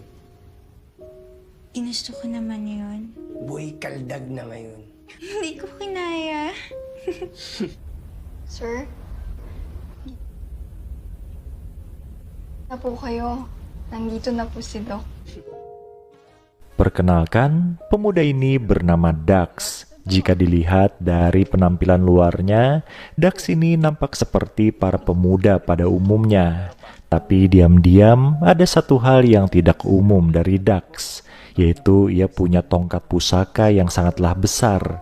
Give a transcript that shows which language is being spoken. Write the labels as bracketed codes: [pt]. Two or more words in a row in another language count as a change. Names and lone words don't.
[tl] Ginusto ko naman yun. Boy, kaldag na ngayon. Hindi ko kinaya. Sir? Na po kayo. Nandito na po si Doc. [id] Perkenalkan, pemuda ini bernama Dax. Jika dilihat dari penampilan luarnya, Dax ini nampak seperti para pemuda pada umumnya. Tapi diam-diam ada satu hal yang tidak umum dari Dax, yaitu ia punya tongkat pusaka yang sangatlah besar.